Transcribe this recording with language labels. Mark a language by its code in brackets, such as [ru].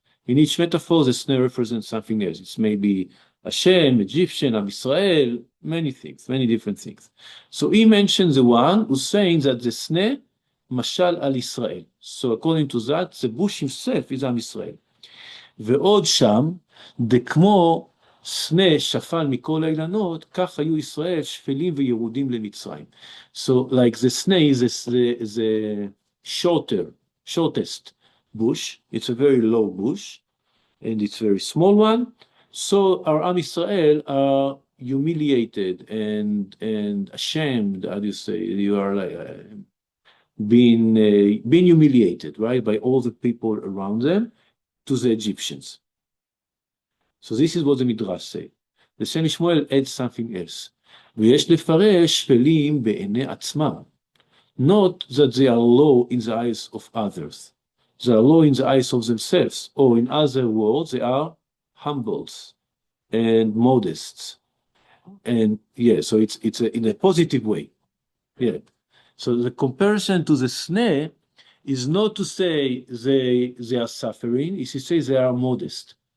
[en] In each metaphor, the sneh represents something else. It's maybe Hashem, Egyptian, Am Israel, many things, many different things. So he mentions the one who's saying that the sneh mashal al Israel. So according to that, the bush himself is Am Israel. [he] ועוד שם, דכמו סנה שפל מכל האילנות, כך היו ישראל שפלים וירודים למצרים. [en] So like the snake is the shortest bush. It's a very low bush, and it's a very small one. So our Am Israel are humiliated and ashamed. How do you say? You are like being humiliated, right, by all the people around them, to the Egyptians. So this is what the Midrash say. The Shem Shmuel adds something else. [he] ויש לפרש שפלים בעיני עצמם. [en] Not that they are low in the eyes of others. They are low in the eyes of themselves. Or in other words, they are humbled and modest. And yeah, so it's in a positive way. Yeah. So the comparison to the sneh is not to say they are suffering, it's to say they are modest.